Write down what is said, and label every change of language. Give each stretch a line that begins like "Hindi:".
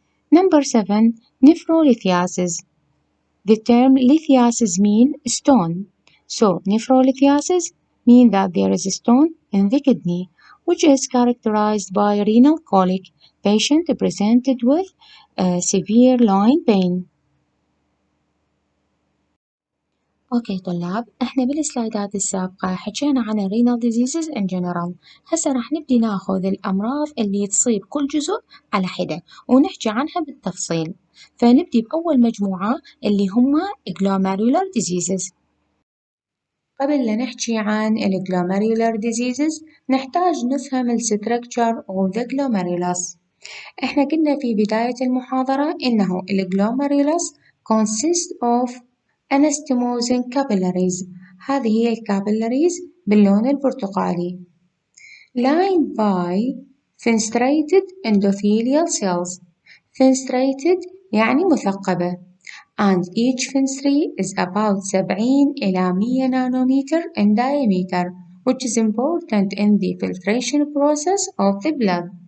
English: Number 7 nephrolithiasis. The term lithiasis mean stone. So nephrolithiasis mean that there is a stone in the kidney, which is characterized by renal colic. Patient presented with severe loin pain.
Arabic: اوكي طلاب، احنا بالسلايدات السابقة حكينا عن
English: renal diseases in general.
Arabic: هسه راح نبدي ناخذ الأمراض اللي تصيب كل جزء على حدة ونحكي عنها بالتفصيل. فنبدي بأول مجموعة اللي هما
English: glomerular diseases.
Arabic: قبل لا نحكي عن ال
English: glomerular diseases
Arabic: نحتاج نفهم ال
English: structure of the glomerulus.
Arabic: احنا قلنا في بداية المحاضرة إنه ال
English: glomerulus consists of anastomosing capillaries.
Arabic: هذه هي الكابيلاريز باللون البرتقالي
English: lined by fenestrated endothelial cells. fenestrated
Arabic: يعني مثقبة
English: and each fenestry is about 70 إلى 100 nanometer in diameter which is important in the filtration process of the blood.